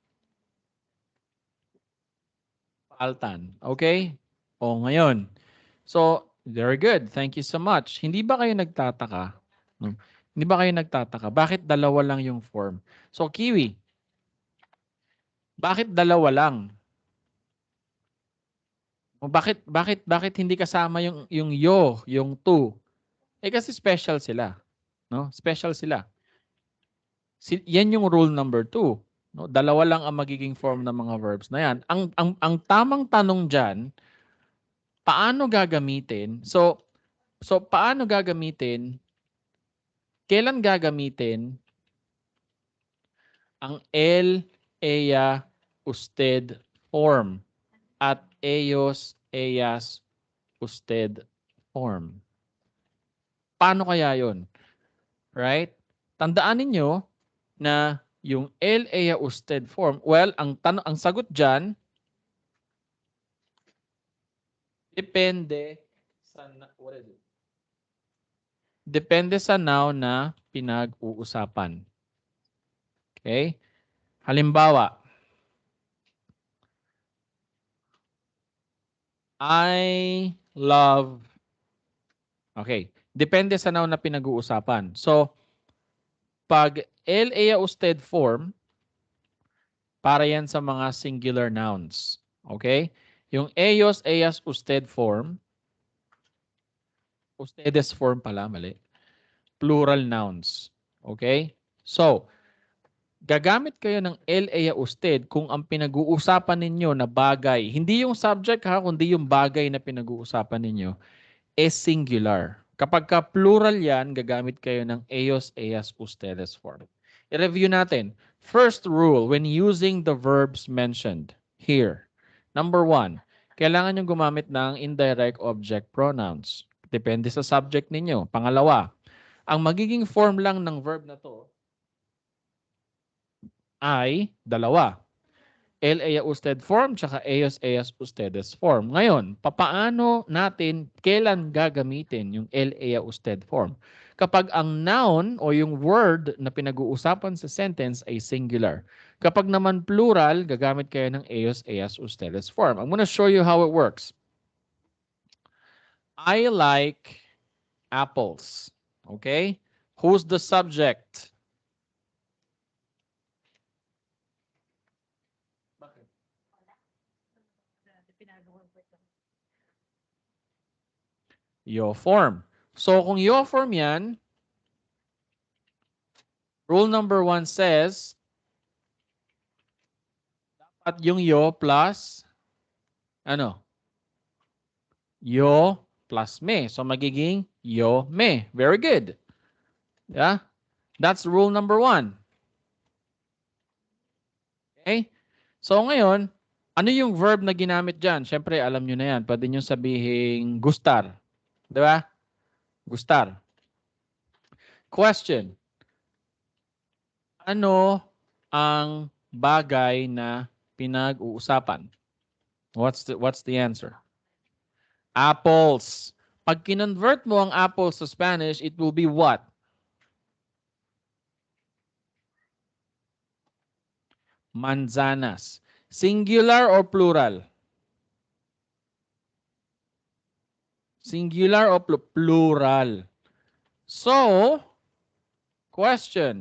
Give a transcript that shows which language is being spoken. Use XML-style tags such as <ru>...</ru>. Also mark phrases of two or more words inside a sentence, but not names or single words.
<es>Faltan. Okay?</es> <tl>O, ngayon.</tl> <en>So, very good. Thank you so much.</en> <tl>Hindi ba kayo nagtataka? No? Hindi ba kayo nagtataka? Bakit dalawa lang yung form? So, Kiwi. Bakit dalawa lang? O bakit hindi kasama yung yo, yung to? Eh kasi special sila, no? Special sila. Yan yung rule number 2. No? Dalawa lang ang magiging form ng mga verbs na yan. Ang tamang tanong diyan, paano gagamitin? So paano gagamitin? Kailan gagamitin ang</tl> <es>el, ea, usted</es> <tl>form at</tl> <es>eos, eas, usted</es> <tl>form? Paano kaya 'yon? Right? Tandaan ninyo na yung el, ea, usted form, well, ang sagot diyan depende sa</tl> <en>what is it?</en> <tl>Depende sa noun na pinag-uusapan.</tl> <en>Okay?</en> <tl>Halimbawa,</tl> <en>I love. Okay.</en> <tl>Depende sa noun na pinag-uusapan. So, pag</tl> <es>el, ea, usted</es> <tl>form, para yan sa mga</tl> <en>singular nouns.</en> <tl>Okay? Yung</tl> <es>eos, eas, usted</es> <tl>form, ustedes form pala, mali.</tl> <en>Plural nouns. Okay?</en> <tl>So, gagamit kayo ng</tl> <es>el, ea, usted</es> <tl>kung ang pinag-uusapan ninyo na bagay, hindi yung subject ha, kundi yung bagay na pinag-uusapan ninyo,</tl> <en>is singular.</en> <tl>Kapag ka plural yan, gagamit kayo ng</tl> <es>eos, eas, ustedes</es> <tl>form. I-review natin.</tl> <en>First rule when using the verbs mentioned here. Number 1,</en> <tl>kailangan nyo gumamit ng indirect object pronouns. Depende sa subject ninyo. Pangalawa, ang magiging form lang ng verb na to ay dalawa.</tl> <es>El ella usted form tsaka ellos ellas ustedes form.</es> <tl>Ngayon, papaano natin kailan gagamitin yung</tl> <es>el ella usted</es> <tl>form? Kapag ang noun o yung word na pinag-uusapan sa sentence ay singular. Kapag naman plural, gagamit kayo ng</tl> <es>ellos ellas ustedes</es> <tl>form.</tl> <en>I'm gonna show you how it works. I like apples. Okay? Who's the subject? Your form.</en> <tl>So kung</tl> <en>your form</en> <tl>yan,</tl> <en>rule number 1 says,</en> <tl>dapat yung yo plus, ano? Yo plus me. So magiging</tl> <es>yo me.</es> <en>Very good. Yeah? That's rule number 1. Okay?</en> <tl>So ngayon, ano yung verb na ginamit dyan? Siyempre, alam nyo na yan. Pwede nyo sabihin gustar. Di ba? Gustar. Question. Ano ang bagay na pinag-uusapan?</tl> <en>What's the answer? Apples.</en> <tl>Pag kinonvert mo ang apples sa Spanish,</tl> <en>it will be what?</en> <es>Manzanas.</es> <en>Singular or plural? Singular or plural? So, question.</en>